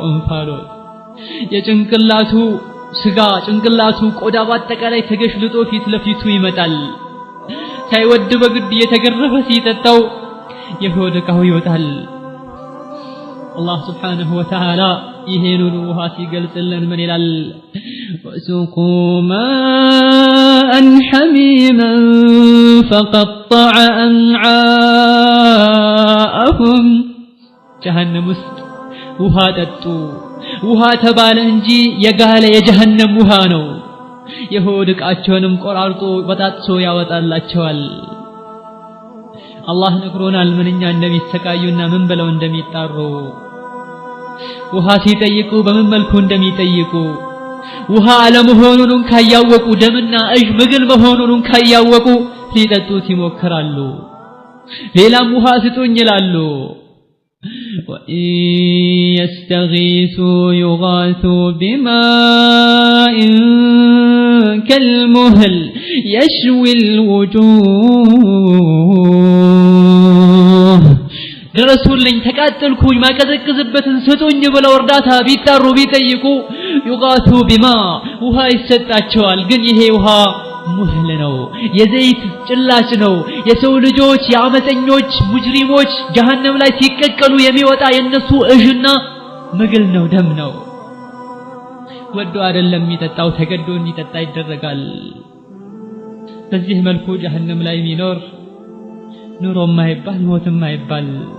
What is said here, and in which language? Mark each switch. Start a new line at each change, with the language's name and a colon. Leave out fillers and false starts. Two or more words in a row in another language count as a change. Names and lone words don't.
Amharic: እንፋሎት የጭንቅላቱ ስጋ ጭንቅላቱ ቆዳ ባጠቃላይ ተገሽልጦ ፊት ለፊቱ ይመጣል ሳይወድ በግድ የተገረፈ ሲጠጣው የሆድ ዕቃው ይወጣል አላህ
Arabic: سبحانه وتعالى
Amharic: ይሄንን ውሃ ሲገልጽልን ምን ይላል
Arabic: وسقوا ماء حميما فقطع
Amharic: أمعاءهم جهنم ውስጥ ውሃ ጠጡ ውሃ ተባለ እንጂ የጋለ የጀሃነም ውሃ ነው የሆድ ዕቃቸውንም ቆራርጦ በጣጥሶ ያወጣላቸዋል አላህ ነግሮናል ምንኛ እንደሚሰቃዩና ምን ብለው እንደሚጣሩ ውሃ ሲጠይቁ በምን መልኩ እንደሚጠይቁ ውሃ አለመሆኑን ካያወቁ ደምና እጅ ምግል መሆኑን ካያወቁ ሊጠጡት ይሞክራሉ ሌላም ውሃ ስጡኝ ይላሉ
Arabic: وإن يستغيثوا يغاثوا بماء كالمهل يشوي الوجوه
Amharic: درسولኝ ተቃጠልኩኝ ማቀዘቅዝበትን ስጡኝ ብለው እርዳታ ቢጣሩ ቢጠይቁ
Arabic: يغاثوا بماء
Amharic: ውሃ ይሰጣቸዋል ግን ይሄ ውሃ ሙህል ነው የዘይት ጭላጭ ነው የሰው ልጆች የአመፀኞች ሙጅሪሞች ጀሃነም ላይ ሲቀቀሉ የሚወጣ የነሱ እጅና ምግል ነው ደም ነው ወዶ አይደለም የሚጠጣው ተገዶ እንዲጠጣ ይደረጋል በዚህ መልኩ ጀሃነም ላይ የሚኖር ኑሮ ማይባል ሞት ማይባል